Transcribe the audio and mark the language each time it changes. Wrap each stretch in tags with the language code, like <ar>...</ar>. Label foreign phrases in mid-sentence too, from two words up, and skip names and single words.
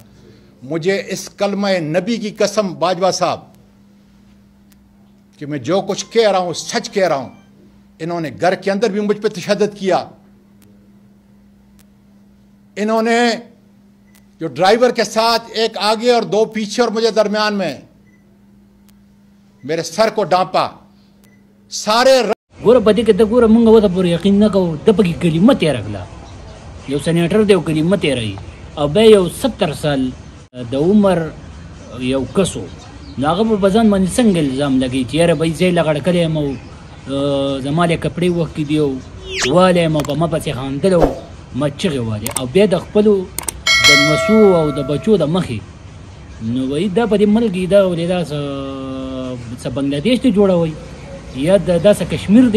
<ur>مجھے اس کلمہ نبی کی قسم باجوہ صاحب کہ میں جو کچھ کہہ رہا ہوں سچ کہہ رہا ہوں. انہوں نے گھر کے اندر بھی مجھ پہ تشدد کیا, انہوں نے جو ڈرائیور کے ساتھ ایک آگے اور دو پیچھے اور مجھے درمیان میں میرے سر کو ڈانپا, سارے</ur> <ps>ګوره په دې کې د ګوره مونږ ورته پورې یقین نه کوو. د پکې کلمه تېره کړه, یو سینیټر دی او کلمه تېروي, او بیا یو 70 سال د عمر یو کس و, نو هغه په ځان باندې څنګه الزام لګوي چې یاره بهی زه یې لغړ کړی یم او زما د کپړې وخت کې دی او والی یم او په ما پسې خاندلی و, ما چغې والې او بیا د خپلو د نوسو او د بچو د مخې نو وایي دا په دې ملک کې دا ولې دا څه بنګله دیش ته جوړوئ یا دا څه کشمیر دی.</ps>